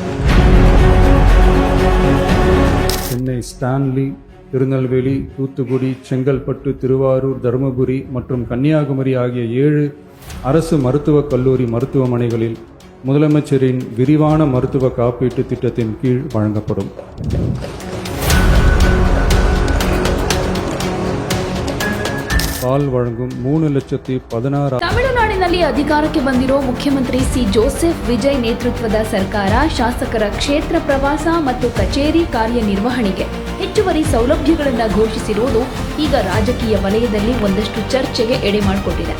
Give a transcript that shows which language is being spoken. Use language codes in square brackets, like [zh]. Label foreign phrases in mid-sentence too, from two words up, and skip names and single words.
[ta] சென்னை, ஸ்டான்லி, திருநெல்வேலி, தூத்துக்குடி, செங்கல்பட்டு, திருவாரூர், தருமபுரி மற்றும் கன்னியாகுமரி ஆகிய 7 அரசு மருத்துவக் கல்லூரி மருத்துவமனைகளில் முதலமைச்சரின் விரிவான மருத்துவ காப்பீட்டு திட்டத்தின் கீழ் வழங்கப்படும். பால் வழங்கும் 3,16,000. [kn] ತಮಿಳುನಾಡಿನಲ್ಲಿ ಅಧಿಕಾರಕ್ಕೆ ಬಂದಿರೋ ಮುಖ್ಯಮಂತ್ರಿ ಸಿ ಜೋಸೆಫ್ ವಿಜಯ್ ನೇತೃತ್ವದ ಸರ್ಕಾರ ಶಾಸಕರ ಕ್ಷೇತ್ರ ಪ್ರವಾಸ ಮತ್ತು ಕಚೇರಿ ಕಾರ್ಯನಿರ್ವಹಣೆಗೆ ಹೆಚ್ಚುವರಿ ಸೌಲಭ್ಯಗಳನ್ನು ಘೋಷಿಸಿರುವುದು ಈಗ ರಾಜಕೀಯ ವಲಯದಲ್ಲಿ ಒಂದಷ್ಟು ಚರ್ಚೆಗೆ ಎಡೆ ಮಾಡಿಕೊಟ್ಟಿದೆ.